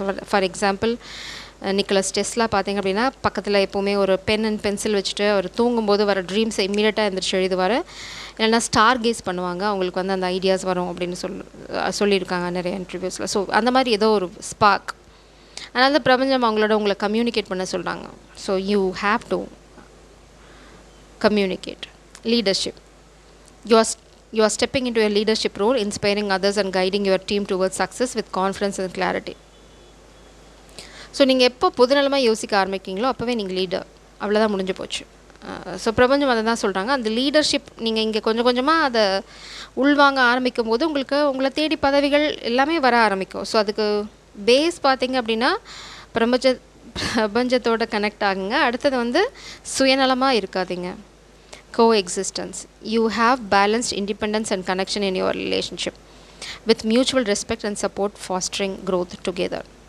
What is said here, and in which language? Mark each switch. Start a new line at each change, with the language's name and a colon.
Tamil: For example Nicolas Tesla பார்த்திங்க அப்படின்னா பக்கத்தில் எப்போவுமே ஒரு பென் அண்ட் பென்சில் வச்சுட்டு அவர் தூங்கும்போது வர ட்ரீம்ஸை இம்மீடியட்டாக எழுந்திரிச்சு எழுதுவார். இல்லைனா ஸ்டார் கேஸ் பண்ணுவாங்க, அவங்களுக்கு வந்து அந்த ஐடியாஸ் வரும் அப்படின்னு சொல்லியிருக்காங்க நிறைய இன்டர்வியூஸில். ஸோ அந்த மாதிரி ஏதோ ஒரு ஸ்பார்க். அதனால தான் பிரபஞ்சம் உங்களை கம்யூனிகேட் பண்ண சொல்கிறாங்க.
English: So you have to communicate. Leadership, you are stepping into a leadership role, inspiring others and guiding your team towards success with confidence and clarity.
Tamil: So நீங்கள் எப்போ பொதுநலமாக யோசிக்க ஆரம்பிக்கிங்களோ அப்போவே நீங்கள் லீடர், அவ்வளோதான், முடிஞ்சு போச்சு. ஸோ பிரபஞ்சம் அதை தான் சொல்கிறாங்க. அந்த லீடர்ஷிப் நீங்கள் இங்கே கொஞ்சம் கொஞ்சமாக அதை உள்வாங்க ஆரம்பிக்கும் போது உங்களை தேடி பதவிகள் எல்லாமே வர ஆரம்பிக்கும். ஸோ அதுக்கு பேஸ் பார்த்திங்க அப்படின்னா பிரபஞ்சத்தோட கனெக்ட் ஆகுங்க. அடுத்தது வந்து சுயநலமாக இருக்காதீங்க.
English: coexistence, you have balanced independence and connection in your relationship with mutual respect and support, fostering growth together.